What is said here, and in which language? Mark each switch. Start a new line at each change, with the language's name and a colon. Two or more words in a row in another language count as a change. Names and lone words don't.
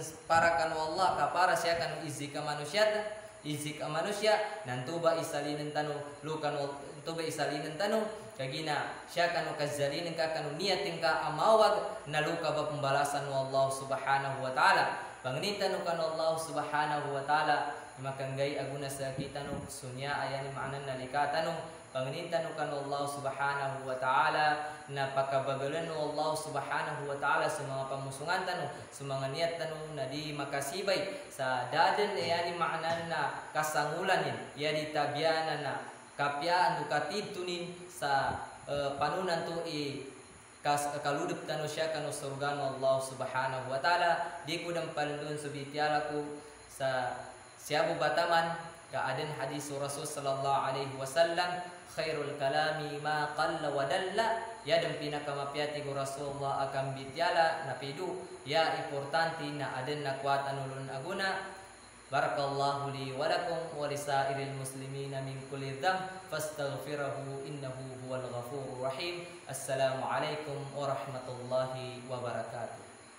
Maguindanaon: para kanu Allah ka para siya kanu izi ka manusia nantu ba isalinin tanu lukan tuba isalinin tanu kagina siya kanu kazalinin ka kanu niyatin ka amawag naluka ba pembalasan wa Allah
Arabic: سبحانه وتعالى
Maguindanaon: panginita no kanu Allah
Arabic: سبحانه وتعالى
Maguindanaon: makanggay aguna sa kita no sunya ayan maanan nalikatan no panginita no kanu Allah
Arabic: سبحانه وتعالى
Maguindanaon: na pakabagalan no Allah subhanahu wa ta'ala sa mga pamusungan tanu sa mga niyat tanu na di makasibay sa daden ayan maanan na kasangulanin ya di tabyanan na kapyaan dukatid tunin sa panunan to kaludup tanu siya kanu surgan Allah
Arabic: سبحانه وتعالى
Maguindanaon: di ko nang palundun subitiala ko sa siyabu bataman ka aden hadis Rasul
Arabic: صلى الله عليه وسلم خير الكلام ما قل ودل
Maguindanaon: ya dan pinakamapyati ko Rasulullah akan bitiala napidu ya importante na aden nakwatan ulun aguna
Arabic: بارك الله لي ولكم ولسائر المسلمين من كل ذنب فاستغفروه إنه هو الغفور الرحيم السلام عليكم ورحمة الله وبركاته.